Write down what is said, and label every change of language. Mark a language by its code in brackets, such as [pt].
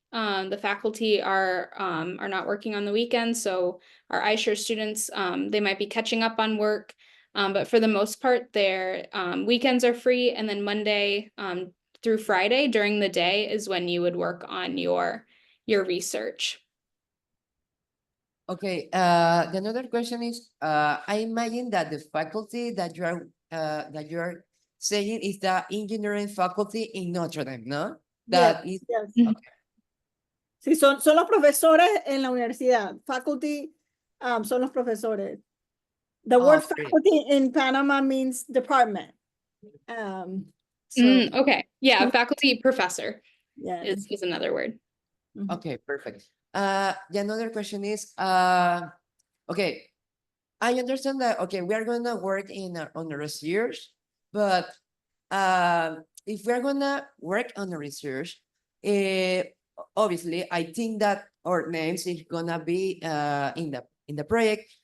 [en] The faculty are not working on the weekends, so our iSURE students, they might be catching up on work, but for the most part, their weekends are free, and then Monday through Friday during the day is when you would work on your research. Okay, the another question is, I imagine that the faculty that you are saying is the engineering faculty in Notre Dame, no? That is yes. okay. [es] Sí, son los profesores en la universidad. Faculty son los profesores. [en] The word great. faculty in Panama means department. So Okay, yeah, faculty professor yeah, is another word. Okay, perfect. The another question is, okay, I understand that, okay, we are gonna work on the research, but if we're gonna work on the research, obviously, I think that our names is gonna be in the project.